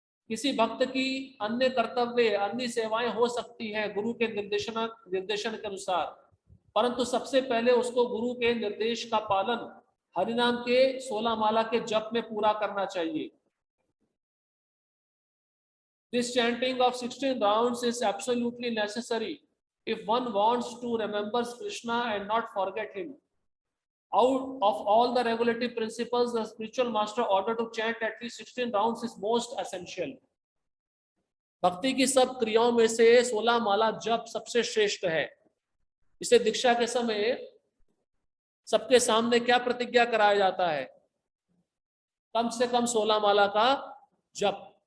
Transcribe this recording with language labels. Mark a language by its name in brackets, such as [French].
[Hindi] किसी भक्त की अन्य कर्तव्य अन्य सेवाएं हो सकती है गुरु के निर्देशन के अनुसार, परंतु सबसे पहले उसको गुरु के निर्देश का पालन हरिनाम के 16 माला के जप में पूरा करना चाहिए। [English] This chanting of 16 rounds is absolutely necessary if one wants to remember Krishna and not forget him. Out of all the regulatory principles, the spiritual master order to chant at least 16 rounds is most essential. [Hindi] भक्ति की सब क्रियाओं में से 16 माला जप सबसे श्रेष्ठ है। इसे दीक्षा के समय सबके सामने क्या प्रतिज्ञा कराया जाता है? कम से कम 16 माला का जप।